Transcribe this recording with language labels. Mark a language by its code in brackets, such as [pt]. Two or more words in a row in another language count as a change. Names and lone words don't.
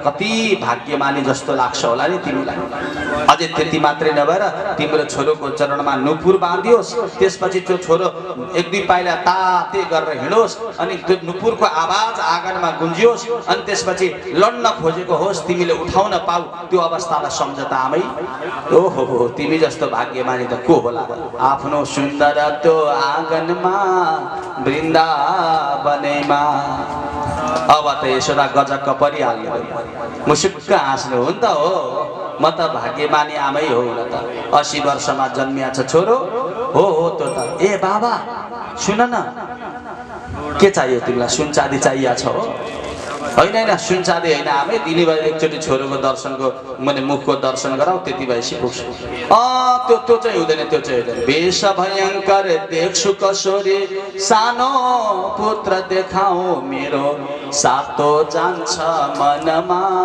[ne] कति भाग्यमानी जस्तो लाग्छ होला नि तिमीलाई अझै त्यति मात्रै नभएर तिम्रो छोरोको चरणमा नुपुर बाँधियोस् त्यसपछि त्यो छोरो 1-2 पाइला ताते गरेर हिँडोस् अनि त्यो नुपुरको आवाज आँगनमा गुन्जियोस् अनि त्यसपछि लड्न खोजेको होस् तिमीले उठाउन पाऊ त्यो अवस्थालाई सम्झ त आमै ओहो तिमी जस्तो भाग्यमानी त को होला आफ्नो सुन्दर त्यो आँगनमा वृन्दावनमा अब त यशोदा गजक्क परिहाल्यो मुसुक्क हाँस्नु हो नि त हो म त भाग्यमानी आमै हो न त 80 वर्षमा जन्मिया छ छोरो हो त्यो त ए बाबा सुन न के चाहियो तिमीलाई सुन चाँदी चाहिएको छ हो होइन होइन सुन चाँदी होइन आमै दिनैभरि एकचोटि छोरोको दर्शनको मैले मुखको दर्शन गराऊ त्यति भएपछि पुग्छु त्यो चाहिँ हुँदैन त्यो चाहिँ हुँदैन वेश भयङ्कर देख्छु कसोरी सानो पुत्र देखाऊ मेरो सातो जान्छ मनमा